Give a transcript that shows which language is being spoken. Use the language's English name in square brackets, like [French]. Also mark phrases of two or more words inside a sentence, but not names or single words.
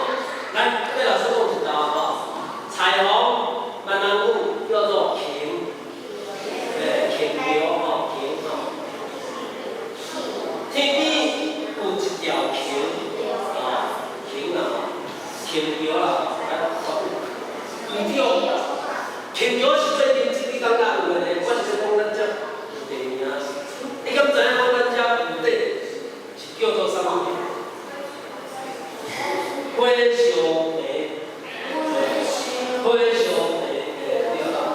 [Min Nan Chinese] 来，对老师讲一道吼，彩虹闽南语叫做桥，桥桥吼，桥吼。天边有一条桥，桥啦，桥桥啦。唔对，桥桥是最近这几工仔有诶，我是讲咱遮有地名。你敢知影讲咱遮有底是叫做啥物？火烧地，火烧地，对啦。